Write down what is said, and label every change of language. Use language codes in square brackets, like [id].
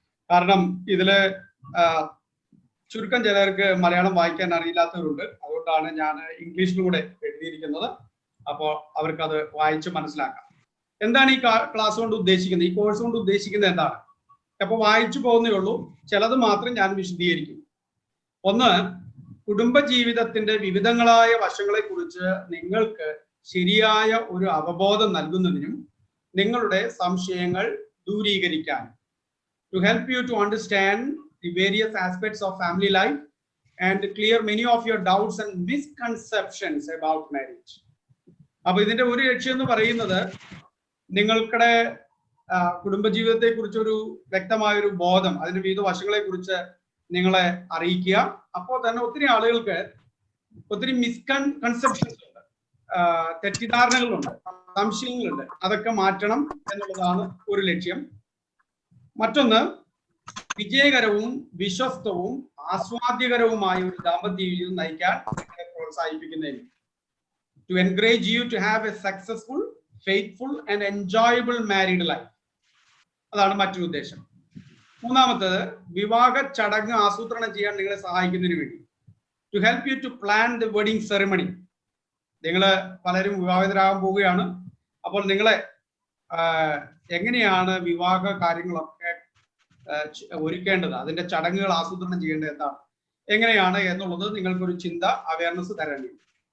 [ml] കാരണം ഇതില് ചുരുക്കം ചിലർക്ക് മലയാളം വായിക്കാൻ അറിയില്ലാത്തവരുണ്ട്, അതുകൊണ്ടാണ് ഞാൻ ഇംഗ്ലീഷിലൂടെ എഴുതിയിരിക്കുന്നത്. അപ്പോൾ അവർക്കത് വായിച്ച് മനസ്സിലാക്കാം. എന്താണ് ഈ ക്ലാസ് കൊണ്ട് ഉദ്ദേശിക്കുന്നത്, ഈ കോഴ്സ് കൊണ്ട് ഉദ്ദേശിക്കുന്നത് എന്താണ്? അപ്പൊ വായിച്ചു പോകുന്നേ ഉള്ളൂ, ചിലത് മാത്രം ഞാൻ വിശദീകരിക്കും. ഒന്ന്, കുടുംബജീവിതത്തിന്റെ വിവിധങ്ങളായ വശങ്ങളെ കുറിച്ച് നിങ്ങൾക്ക് ശരിയായ ഒരു അവബോധം നൽകുന്നതിനും നിങ്ങളുടെ സംശയങ്ങൾ ദൂരീകരിക്കാൻ, [en] to help you to understand the various aspects of family life and clear many of your doubts and misconceptions about marriage. [ml] അപ്പൊ ഇതിന്റെ ഒരു ലക്ഷ്യം എന്ന് പറയുന്നത് നിങ്ങൾക്കുടെ കുടുംബജീവിതത്തെ കുറിച്ചൊരു വ്യക്തമായ ഒരു ബോധം, അതിന്റെ വിവിധ വശങ്ങളെ കുറിച്ച് നിങ്ങളെ അറിയിക്കുക. അപ്പോൾ തന്നെ ഒത്തിരി ആളുകൾക്ക് ഒത്തിരി മിസ്കൺസെപ്ഷൻസ് ഉണ്ട്, തെറ്റിദ്ധാരണകളുണ്ട്, സംശയങ്ങളുണ്ട്, അതൊക്കെ മാറ്റണം എന്നുള്ളതാണ് ഒരു ലക്ഷ്യം. മറ്റൊന്ന്, വിജയകരവും വിശ്വസ്തവും ആസ്വാദ്യകരവുമായ ഒരു ദാമ്പത്യ ജീവിതം നയിക്കാൻ നിങ്ങളെ പ്രോത്സാഹിപ്പിക്കുന്നതിന്, [en] to encourage you to have a successful, faithful and enjoyable married life. [ml] അതാണ് മറ്റൊരു ഉദ്ദേശം. മൂന്നാമത്തേത്, വിവാഹ ചടങ്ങ് ആസൂത്രണം ചെയ്യാൻ നിങ്ങളെ സഹായിക്കുന്നതിന് വേണ്ടി, [en] to help you to plan the wedding ceremony. [ml] നിങ്ങൾ പലരും വിവാഹിതരാകാൻ പോവുകയാണ്. അപ്പോൾ നിങ്ങളെ എങ്ങനെയാണ് വിവാഹ കാര്യങ്ങളൊക്കെ ഒരുക്കേണ്ടത്, അതിന്റെ ചടങ്ങുകൾ ആസൂത്രണം ചെയ്യേണ്ടത് എന്താണ്, എങ്ങനെയാണ് എന്നുള്ളത് നിങ്ങൾക്കൊരു ചിന്ത, അവയർനെസ് തരാൻ വേണ്ടി.